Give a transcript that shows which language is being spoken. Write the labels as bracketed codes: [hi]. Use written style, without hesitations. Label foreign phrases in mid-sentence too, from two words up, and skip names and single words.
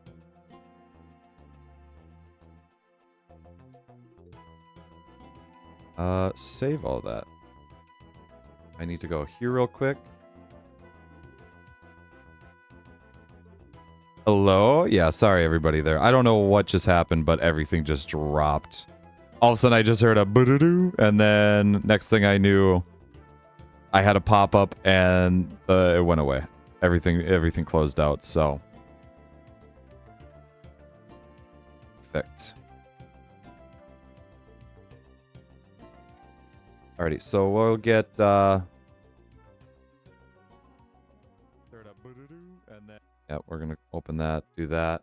[en] Save all that. I need to go here real quick. Hello? Yeah, sorry everybody there. I don't know what just happened, but everything just dropped. All of a sudden I just heard a boo-doo-doo, and then next thing I knew, I had a pop-up and it went away. Everything closed out, so. Perfect. Alrighty, so we'll get and then yeah, we're gonna open that, do that.